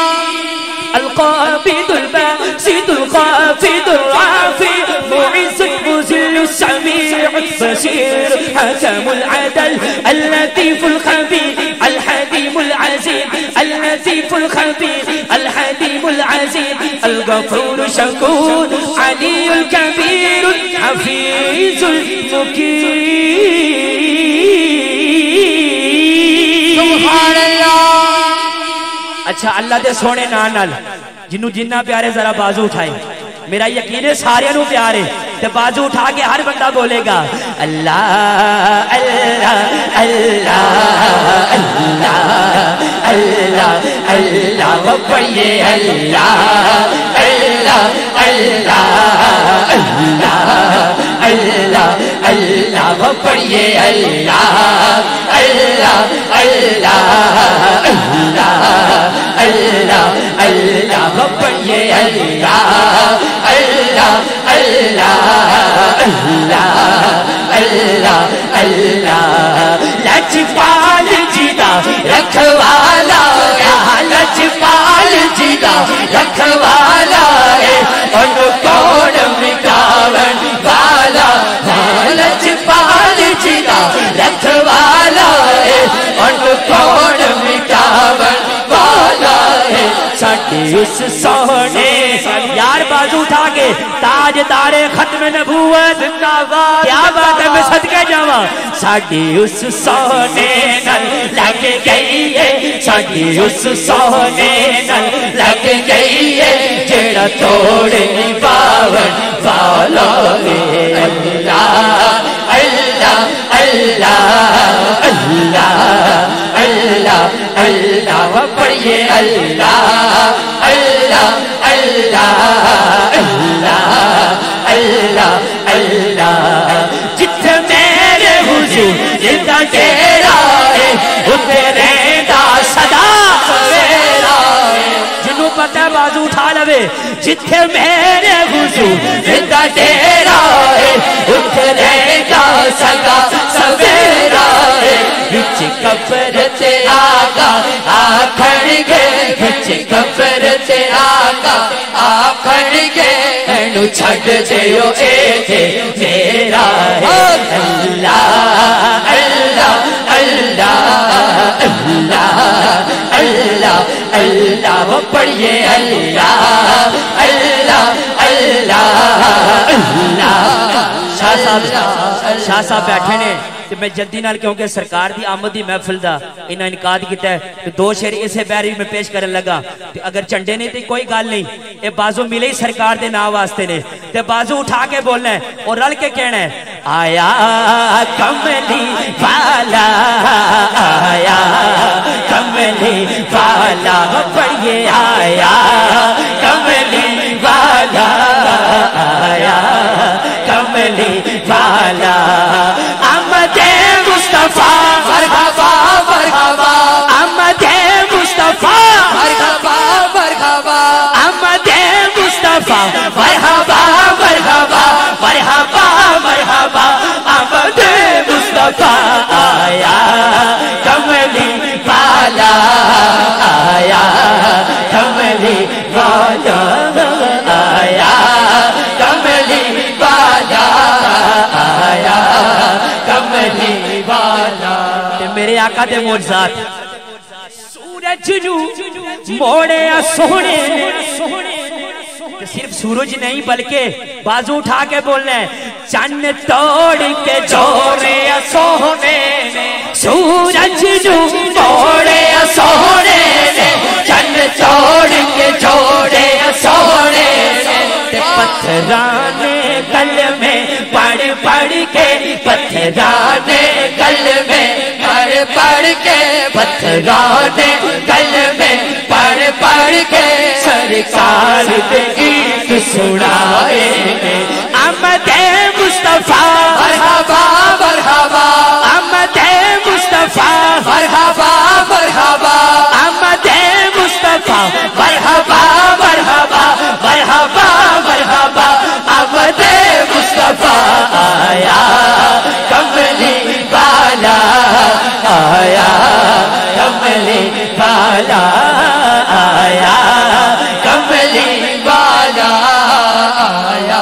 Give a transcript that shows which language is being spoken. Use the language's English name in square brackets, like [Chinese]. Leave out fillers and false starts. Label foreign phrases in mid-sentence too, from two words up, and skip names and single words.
[Arabic] القابض الباسط الخافض الرافع معز المذل السميع البصير حكم العدل اللطيف الخبير الحليم العزيز اللطيف الخبير الحليم العزيز الغفور الشكور علي الكبير الحفيظ المقيم. سبحان الله. [Punjabi] اچھا اللہ دے سونے نال جنوں جنہ پیارے ذرا بازو اٹھائے. میرا یقین ہے سارے نو پیارے تے بازو اٹھا کے ہر بندہ بولے گا اللہ اللہ اللہ اللہ اللہ اللہ وہ پڑھیے اللہ اللہ اللہ اللہ اللہ اللہ وہ پڑھیے اللہ اللہ اللہ اللہ اللہ اللہ وہ پڑھیے اللہ اللہ اللہ اللہ اللہ اللہ. لجپال جیدا رکھوالا لجپال جیدا رکھوالا ان کون مٹاون والا لجپال جیدا رکھوالا ان کون مٹاون والا ساڈے اس سونے یار بازو اٹھا کے تاج دارے ختم نبوت کیا بات ہے میں صدقے جاواں ساڈے اس سونے نال لگ گئی ہے ساڈے اس سونے نال لگ گئی ہے جڑا توڑ نہیں پاون والا اللہ اللہ اللہ اللہ اللہ اللہ پڑھیے اللہ اللہ اللہ اللہ اللہ اللہ. جتھے میرے حضور جدا ڈیرا ہے اتھے رہندا صدا سویرا ہے. جنوں پتہ ہے بازو اٹھا لوے. جتھے میرے حضور جدا ڈیرا ہے اتھے رہندا صدا سویرا ہے. بچ قبر تے آقا آکھن گے بچ قبر تے آقا آکھن گے اینو چھڈ دیو اے تے میرا ہے اللہ اللہ اللہ اللہ اللہ اللہ وہ پڑھیے اللہ اللہ اللہ اللہ. شاہ صاحب بیٹھے نے تے میں جلدی نال کیونکہ سرکار دی آمد دی محفل دا انہاں انعقاد کیتا ہے تے دو شعر اسے بیری میں پیش کرن لگا. تے اگر چنڈے نے تے کوئی گل نہیں اے بازو ملے ہی سرکار دے نام واسطے نے تے بازو اٹھا کے بولنا ہے اور رل کے کہنا ہے آیا کملی والا آیا کملی والا پڑھیے آیا کملی والا آیا کملی والا. آمد مصطفیٰ مرحبا مرحبا آمد مصطفیٰ مرحبا مرحبا آمد مصطفیٰ مرحبا مرحبا مرحبا مرحبا آمد مصطفیٰ آیا کملی والا آیا کملی والا آیا کملی والا آیا کملی والا. میرے آقا دے معجزات سورج نو موڑیا سونے صرف سورج نہیں بلکہ بازو اٹھا کے بولنا ہے چن توڑ کے جوڑیا سونے سورج نو موڑیا سونے چن توڑ کے جوڑیا سونے پتھرانے گل میں پڑھ پڑھ کے پتھرانے گل میں پڑھ پڑھ کے پتھرانے گل میں پڑھ پڑھ کے سرکار دے گیت سنائے मुस्तफा مرحبا مرحبا अहमद मुस्तफा مرحبا مرحبا अहमद मुस्तफा مرحبا مرحبا مرحبا مرحبا احمد مصطفیٰ آیا کملی والا آیا کملی والا آیا کملی والا آیا